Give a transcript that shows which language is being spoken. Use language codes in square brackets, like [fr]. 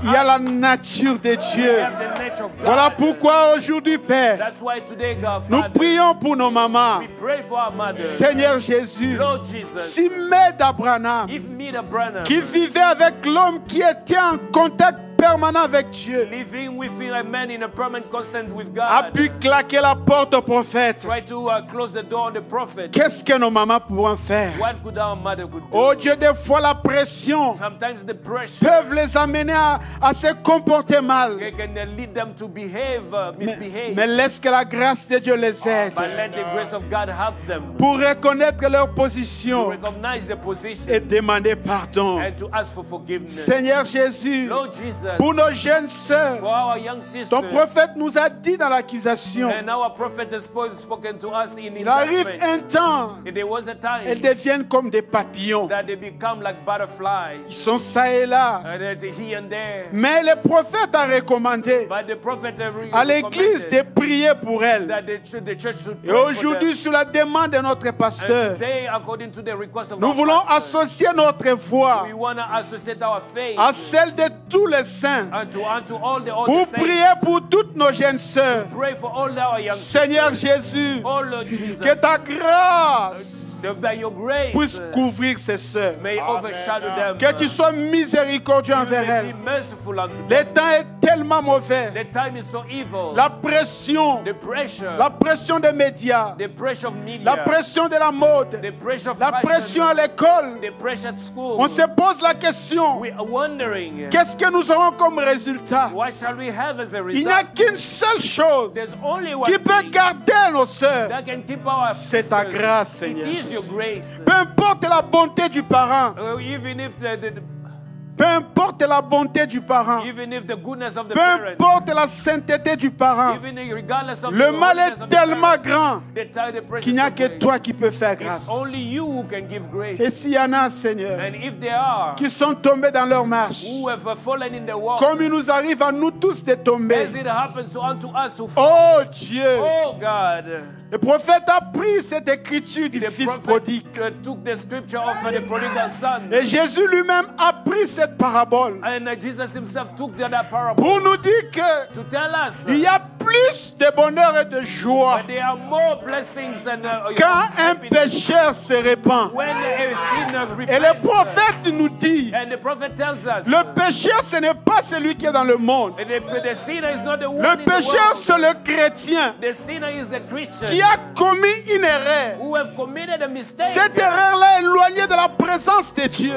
[fr] il y a la nature de [en] we [fr] Dieu. [en] have the nature of God. [fr] Voilà pourquoi aujourd'hui, Père, [en] That's why today, God, [fr] nous [en] Father, [fr] prions pour nos mamans. [en] we pray for our mother. [fr] Seigneur Jésus, [en] Lord Jesus, [fr] si Mère d'Abraham, [en] if me the brother [fr] qui vivait avec l'homme qui était en contact permanent avec Dieu, [en] living with a man in a permanent constant with a God, [fr] pu claquer la porte au prophète, [en] try to close the door on the prophet, [fr] qu'est-ce que nos mamans pourront faire? [en] what could our mother could do? [fr] Oh Dieu, des fois la pression [en] Sometimes the pressure [fr] peuvent les amener à se comporter mal. [en] can lead them to behave, misbehave. [fr] Mais laisse que la grâce de Dieu les aide [en] But let the grace of God help them [fr] pour reconnaître leur [en] to [fr] position [en] recognize the position [fr] et demander pardon. [en] and to ask for forgiveness. [fr] Seigneur Jésus, [en] Lord Jesus, [fr] pour nos jeunes sœurs, [en] for our young sisters, [fr] ton prophète nous a dit dans l'accusation, [en] and our prophet has spoken to us in [fr] il arrive [en] indictment. [fr] un temps, [en] And there was a time [fr] elles deviennent comme des papillons. [en] that they become like [fr] Ils [en] butterflies, [fr] sont ça et là. [en] and that here and there. [fr] Mais le prophète a recommandé [en] But the prophet [fr] à l'église de prier pour elles. [en] that the church should [fr] Et [en] pray for [fr] aujourd'hui, [en] them. [fr] sur la demande de notre [en] And [fr] pasteur, [en] today, according to the request of [fr] nous [en] our [fr] voulons [en] pastor, [fr] associer notre voix [en] we want to associate our faith [fr] à celle de tous les saints [en] unto all the [fr] pour [en] saints. [fr] prier pour toutes nos jeunes sœurs. [en] Pray for all our young [fr] Seigneur Jésus, [en] oh Lord Jesus, [fr] que ta grâce [en] that your grace [fr] puisse couvrir ces sœurs. [en] may overshadow them. [fr] Que tu sois miséricordieux [en] You [fr] envers [en] may [fr] elles. [en] be merciful unto [fr] Le [en] them. [fr] temps est tellement mauvais. [en] The time is so evil. [fr] La pression, [en] The pressure, [fr] la pression des médias, [en] the pressure of media, [fr] la pression de la mode, [en] the pressure of [fr] la [en] fashion, [fr] pression à l'école. [en] the pressure at school. [fr] On se pose la question, [en] We are wondering, [fr] qu'est-ce que nous aurons comme résultat? [en] what shall we have as a [fr] Il n'y a [en] result? [fr] qu'une seule chose [en] There's only one [fr] qui peut [en] thing [fr] garder nos sœurs. [en] that can keep our [fr] C'est ta [en] sisters. [fr] grâce, [en] It [fr] Seigneur. [en] is your grace. [fr] Peu importe la bonté du parent, [en] Even if [fr] peu importe la bonté du parent, [en] even if the goodness of the [fr] peu [en] parents, [fr] importe la sainteté du parent, [en] even regardless of [fr] le [en] the [fr] mal [en] holiness [fr] est [en] of the [fr] tellement [en] parents, [fr] grand [en] the precious [fr] qu'il n'y a [en] of [fr] que [en] grace. [fr] toi qui peux faire [en] It's [fr] grâce. [en] only you who can give grace. [fr] Et s'il y en a, Seigneur, [en] And if there are [fr] qui sont tombés dans leur marche, [en] who have fallen in the walk, [fr] comme il nous arrive à nous tous de tomber, [en] as it happens unto us to fall, [fr] oh Dieu, [en] oh God, [fr] le prophète a pris cette écriture du [en] the [fr] fils [en] prophet [fr] prodigue. [en] took the scripture of the prodigal son, [fr] Et Jésus lui-même a pris cette parabole [en] and Jesus himself took that parable [fr] pour nous dire que [en] to tell us [fr] il y a plus de bonheur et de joie [en] that there are more blessings and [fr] quand un [en] happiness [fr] pécheur se répand. [en] when a sinner [fr] Et le [en] repents. [fr] prophète nous dit, [en] And the prophet tells us [fr] le pécheur ce n'est pas celui qui est dans le monde. [en] the sinner is not the one [fr] Le [en] in the [fr] pécheur [en] world. [fr] c'est le chrétien [en] The sinner is the Christian [fr] qui a commis une erreur. [en] who have committed a mistake, [fr] Cette erreur-là est éloignée de la présence de Dieu.